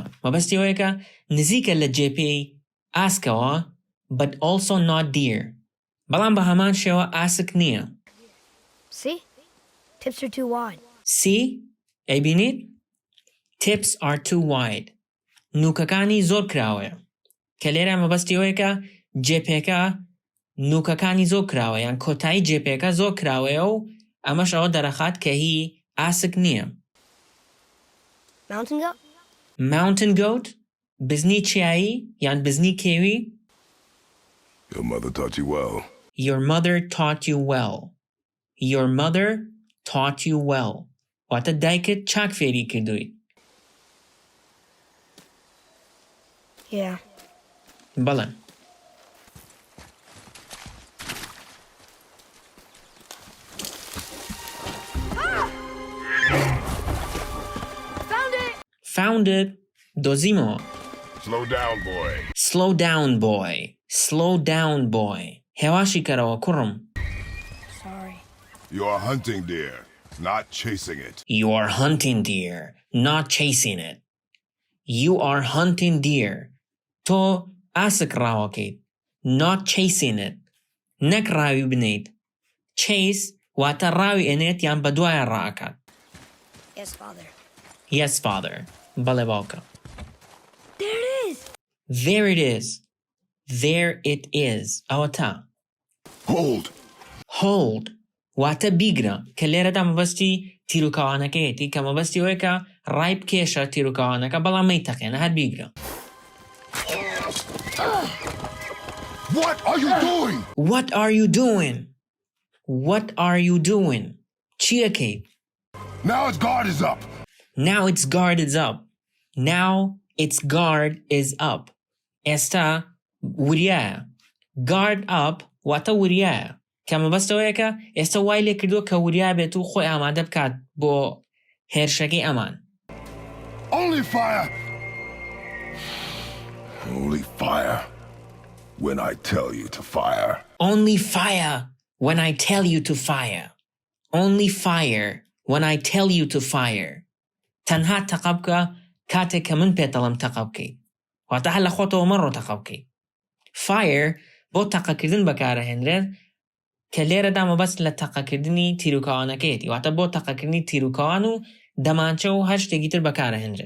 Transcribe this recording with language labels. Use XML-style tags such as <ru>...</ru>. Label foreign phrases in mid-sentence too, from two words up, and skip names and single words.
<ckb>مەبەستی ئەوەیە کە نزیکە لە جێپەی ئاسکەوە</ckb> <en>but also not dear.</en> <ckb>بەڵام بە هەمان شێوە ئاسک نییە.</ckb> <en>See? Tips are too wide. See? ئەیبینیت؟ Tips are too wide.</en> <ckb>نوکەکانی زۆر کراوەیە. کە لێرە مەبەستی ئەوەیە کە جێپێکە نوکەکانی زۆر کراوە یان کۆتایی جێپێکە زۆر کراوەیە و ئەمەش ئەوە دەرەخات کە هی ئاسک نییە.</ckb> <en>Mountain goat? Mountain goat?</en> <ckb>بزنی چیایی یان بزنی کێوی؟</ckb> <en>Your mother taught you well. Your mother taught you well. Your mother taught you well.</en> <ckb>واتە دایکت چاک فێری کردووی.</ckb> <en>Yeah.</en> <ckb>بەڵێ.</ckb> <en>Found it.</en> <ckb>دۆزیمەوە.</ckb> <en>Slow down, boy. Slow down, boy. Slow down, boy.</en> <ckb>هێواشی کەرەوە کوڕم.</ckb> <en>Sorry. You are hunting deer, not chasing it. You are hunting deer, not chasing it. You are hunting deer.</en> <ckb>تۆ ئاسک ڕاوەکەیت.</ckb> <en>Not chasing it.</en> <ckb>نەک ڕاوی بنیت. Chase واتە ڕاوی ئەنێت یان بەدوایە ڕائەکات.</ckb> <en>Yes, father. Yes, father.</en> <ckb>بەڵێ باوکە.</ckb> <en>There it is! There it is. There it is.</en> <ckb>ئەوە تا.</ckb> <en>Hold!</en> <ckb>Hold واتە بیگرە کە لێرەدا مەبەستی تیرروکاوانەکەیەتی کە مەبەستی ئەوەیە کە ڕای بکێشە تیرروکاوانەکە بەڵام مەیتەقێنە هەر بیگرە.</ckb> <en>What are you doing? What are you doing? What are you doing?</en> <ckb>چیەکەیت؟</ckb> <en>Now its guard is up. Now its guard is up. Now its guard is up.</en> <ckb>ئێستا وریایە.</ckb> <en>Guard up</en> <ckb>واتە وریایە. کە مەبەستەوەیە کە ئێستا وای لێ کردووە کە وریا بێت و خۆی ئامادە بکات بۆ هێرشەکەی ئەمان.</ckb> <en>Only fire. Only fire when I tell you to fire. Only fire when I tell you to fire. Only fire when I tell you to fire.</en> <ckb>تەنها تەقە بکە کاتێک کە من پێتەڵم تەقە بکەیت. واتە هەر لە خۆتەوە مەڕۆ تەقە بکەیت. Fire بۆ تەقەکردن بەکارەهێنرێت کە لێرەدا مەبەست لە تەقەکردنی تیرروکاوانەکەیەتی. واتە بۆ تەقەکردنی تیرروکاوان و دەمانچە و هەر شتێکی تر بەکارەهێنرێت.</ckb>